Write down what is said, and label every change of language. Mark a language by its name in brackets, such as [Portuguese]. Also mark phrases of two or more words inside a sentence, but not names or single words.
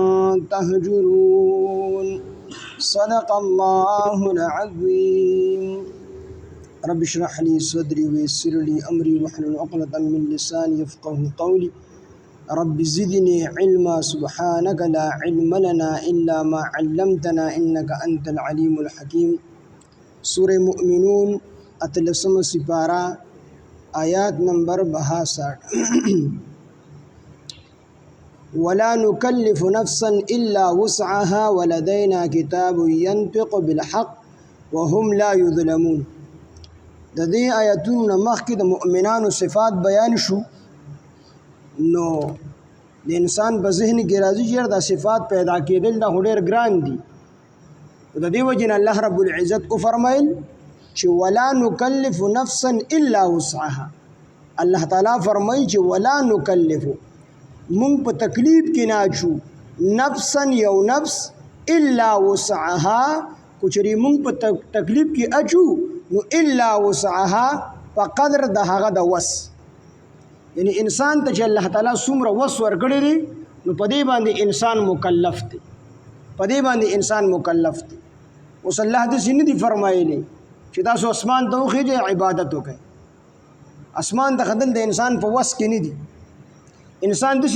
[Arabic] تهجرون صدق الله العظيم رب اشرح لي صدري ويسر لي أمري واحلل عقدة من لساني يفقهوا قولي رب زدني علما سبحانك لا علم لنا إلا ما علمتنا إنك أنت العليم الحكيم سورة مؤمنون [Urdu] اتلسم سپارہ آیات نمبر [Pashto] 62 [Arabic] ولا نكلف نفسا إلا وسعها ولدينا كتاب ينطق بالحق وهم لا يظلمون [Pashto] د دې آیاتونو مخکې د مؤمنانو صفات بیان شو نو د انسان په ذهن کې راځي چې دا صفات پیدا کېدل دا ډېر ګران دي د دې وجه نه الله رب العزت او فرمایل چې [Arabic] ولا نكلف نفسا الا وسعها [Pashto] الله تعالی فرمایي چې [Arabic] ولا نكلف [Pashto] مونږ په تکلیف کې نه اچو نفسا یو نفس [Arabic] الا وسعها [Pashto] کچري مونږ په تکلیف کې اچو نو [Arabic] الا وسعها [Pashto] په قدر د هغه د وس یعنی انسان ته چې الله تعالی څومره وس ورکړی دی نو په دې باندې انسان مکلف دی اوس الله دې نه دی فرمایلی چې تاسو اسمان ته وخیږئ عبادت وکړئ اسمان ته خدل د انسان په وس کې نه دی انسان دې